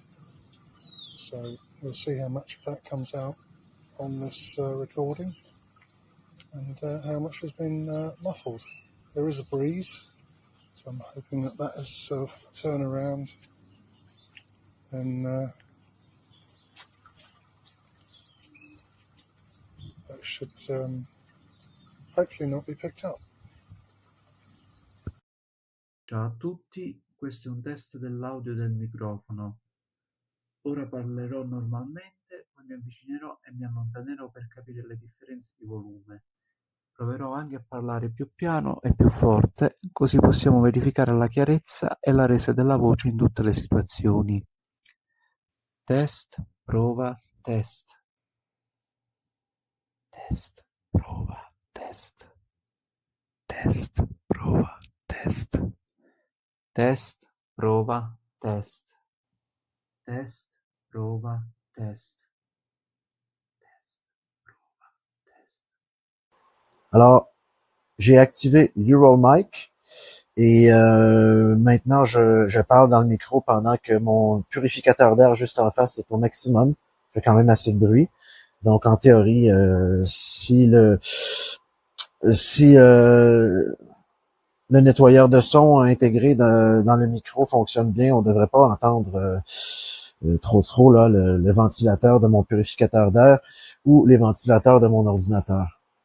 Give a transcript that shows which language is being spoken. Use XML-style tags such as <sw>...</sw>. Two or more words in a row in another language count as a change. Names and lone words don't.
<en>So we'll see how much of that comes out on this recording and how much has been muffled. There is a breeze, so I'm hoping that that has sort of turned around and that should hopefully not be picked up.</en> <it>Ciao a tutti, questo è un test dell'audio del microfono. Ora parlerò normalmente, poi mi avvicinerò e mi allontanerò per capire le differenze di volume. Proverò anche a parlare più piano e più forte, così possiamo verificare la chiarezza e la resa della voce in tutte le situazioni. Test, prova, test. Test, prova, test. Test, prova, test. Test, prova, test. Test, prova, test.</it> <fr>Alors, j'ai activé UROLMIC et maintenant je parle dans le micro pendant que mon purificateur d'air juste en face est au maximum. Il fait quand même assez de bruit. Donc en théorie, si le nettoyeur de son intégré dans le micro fonctionne bien, on devrait pas entendre trop là le ventilateur de mon purificateur d'air ou les ventilateurs de mon ordinateur.</fr>